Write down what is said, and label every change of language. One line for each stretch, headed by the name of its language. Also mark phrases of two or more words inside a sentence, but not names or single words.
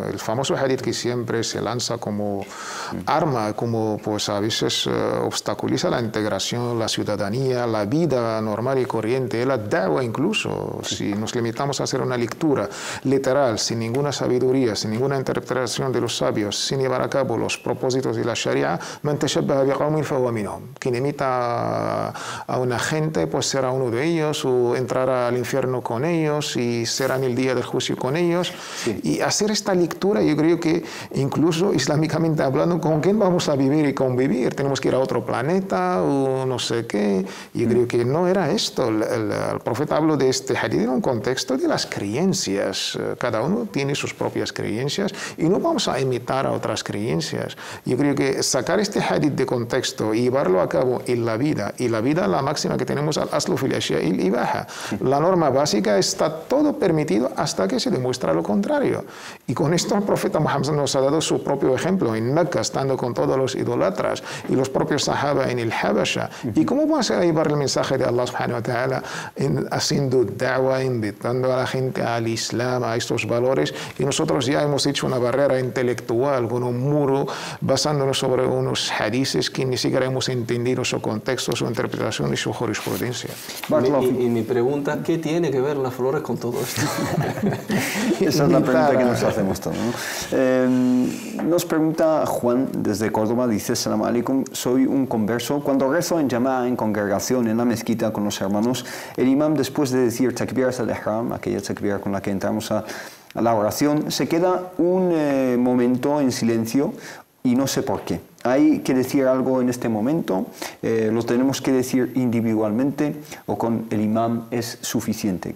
Spanish: El famoso hadith que siempre se lanza como arma, como pues a veces obstaculiza la integración, la ciudadanía, la vida normal y corriente, la da'wa incluso. Si nos limitamos a hacer una lectura literal, sin ninguna sabiduría, sin ninguna interpretación de los sabios, sin llevar a cabo los propósitos de la Sharia,
Arabic: من تشبه بقوم فهو منهم.
Spanish: Quien imita a una gente, pues será uno de ellos, o entrará al infierno con ellos y será en el día del juicio con ellos. Sí. Y hacer esta lectura, yo creo que incluso islámicamente hablando, ¿con quién vamos a vivir y convivir? ¿Tenemos que ir a otro planeta o no sé qué? Yo creo que no era esto. El profeta habló de este hadith en un contexto de las creencias. Cada uno tiene sus propias creencias y no vamos a imitar a otras creencias. Yo creo que sacar este hadith de contexto y llevarlo a cabo en la vida, y la vida, la máxima que tenemos,
Arabic: الأصل في الأشياء الإباحة.
Spanish: La norma básica está todo permitido hasta que se demuestra lo contrario. Y con esto el profeta Muhammad nos ha dado su propio ejemplo en Mecca, estando con todos los idolatras, y los propios sahaba en el Habasha. ¿Y cómo vamos a llevar el mensaje de
Arabic: الله سبحانه وتعالى
Spanish: haciendo da'wa, invitando a la gente al Islam, a estos valores? Y nosotros ya hemos hecho una barrera intelectual con un muro basándonos sobre unos hadices que ni siquiera hemos entendido su contexto, su interpretación y su jurisprudencia. Y mi pregunta, ¿qué tiene que ver las flores con todo esto? Esa es la pregunta que nos hacemos todos, ¿no? Nos pregunta Juan desde Córdoba, dice:
Arabic: سلام عليكم,
Spanish: soy un converso. Cuando rezo en llamada, en congregación, en la mezquita con los hermanos, el imam, después de decir
Arabic: تكبيرة الإحرام,
Spanish: aquella takbira con la que entramos a la oración, se queda un momento en silencio y no sé por qué. ¿Hay que decir algo en este momento? ¿Lo tenemos que decir individualmente o con el imam es suficiente?